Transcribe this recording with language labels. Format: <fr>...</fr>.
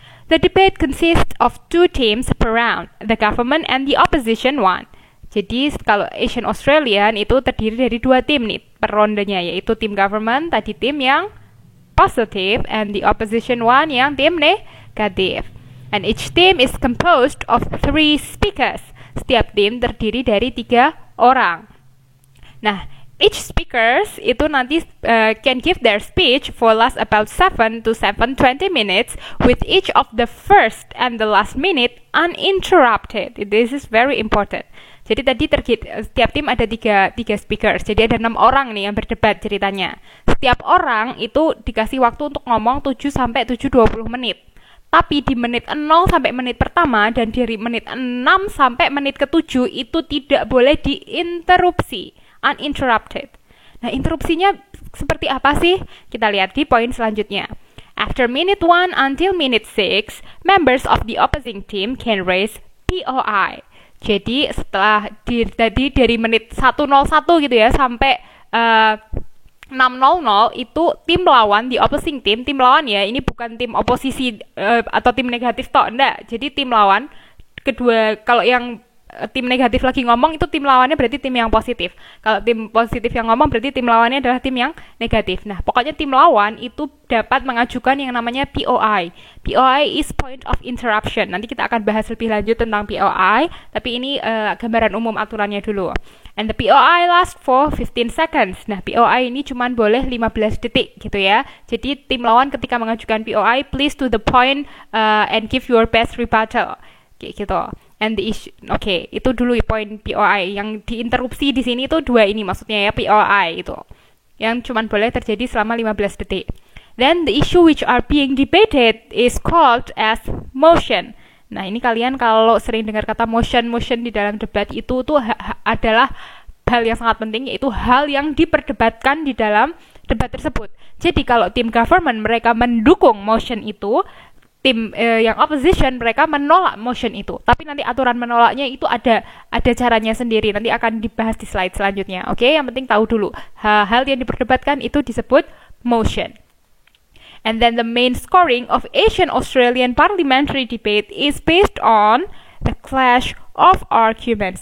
<en>The debate consists of two teams per round, the government and the opposition one.</en> <id>Jadi kalau Asian Australian itu terdiri dari dua tim nih per rondenya, yaitu tim government, tadi tim yang positive,</id> <en>and the opposition one</en> <id>yang tim negatif.</id> <en>And each team is composed of 3 speakers.</en> <id>Setiap tim terdiri dari 3 orang.</id> <en>Nah, each speakers</en> <id>itu nanti</id> <en>can give their speech for last about 7 to 7:20 minutes with each of the first and the last minute uninterrupted. This is very important.</en> <id>Jadi tadi setiap tim ada tiga speakers. Jadi ada 6 orang nih yang berdebat ceritanya. Setiap orang itu dikasih waktu untuk ngomong 7 sampai 7:20 menit. Tapi di menit 0 sampai menit pertama dan dari menit 6 sampai menit ke-7 itu tidak boleh diinterupsi, uninterrupted. Nah, interupsinya seperti apa sih? Kita lihat di poin selanjutnya.</id> <en>After minute 1 until minute 6, members of the opposing team can raise POI.</en> <id>Jadi setelah dari menit 1:01 gitu ya sampai 6:00 itu tim lawan, di opposing tim lawan ya, ini bukan tim oposisi atau tim negatif toh, enggak. Jadi tim lawan kedua, kalau yang tim negatif lagi ngomong itu tim lawannya berarti tim yang positif. Kalau tim positif yang ngomong berarti tim lawannya adalah tim yang negatif. Nah, pokoknya tim lawan itu dapat mengajukan yang namanya POI.</id> <en>POI is point of interruption.</en> <id>Nanti kita akan bahas lebih lanjut tentang POI, tapi ini gambaran umum aturannya dulu.</id> <en>And the POI last for 15 seconds.</en> <id>Nah, POI ini cuma boleh 15 detik gitu ya. Jadi tim lawan ketika mengajukan POI,</id> <en>please to the point and give your best rebuttal.</en> <id>Kayak gitu.</id> <en>And the issue,</en> <id>oke, itu dulu poin POI. Yang diinterupsi di sini itu dua ini maksudnya ya, POI itu. Yang cuman boleh terjadi selama 15 detik.</id> <en>Then the issue which are being debated is called as motion.</en> <id>Nah, ini kalian kalau sering dengar kata motion di dalam debat itu tuh adalah hal yang sangat penting, yaitu hal yang diperdebatkan di dalam debat tersebut. Jadi kalau tim government mereka mendukung motion itu, tim yang opposition mereka menolak motion itu. Tapi nanti aturan menolaknya itu ada caranya sendiri. Nanti akan dibahas di slide selanjutnya. Oke, yang penting tahu dulu hal yang diperdebatkan itu disebut motion.</id> <en>And then the main scoring of Asian-Australian parliamentary debate is based on the clash of arguments.</en>